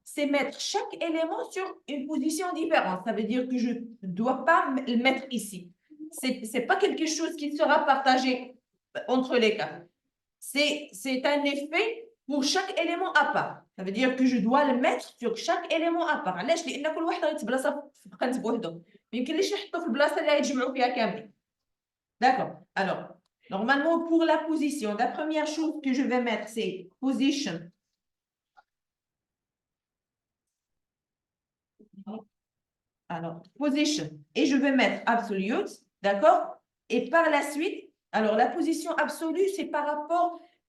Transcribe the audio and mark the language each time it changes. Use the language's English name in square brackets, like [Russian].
[French] C'est mettre chaque élément sur une position différente. Ça veut dire que je ne dois pas le mettre ici. Ce n'est pas quelque chose qui sera partagé entre les cas. C'est un effet pour chaque élément à part. Ça veut dire que je dois le mettre sur chaque élément à part. [Arabic] علاش؟ لأن كل واحد غيتبلاصة في قنت بوحدو. ما يمكنليش نحطو في البلاصة اللي غيتجمعوا فيها كاملين. [French] D'accord. Alors, normalement, pour la position, la première chose que je vais mettre, c'est position. Alors, position. Et je vais mettre absolute. D'accord? Et par la suite, alors la position absolue, c'est par rapport...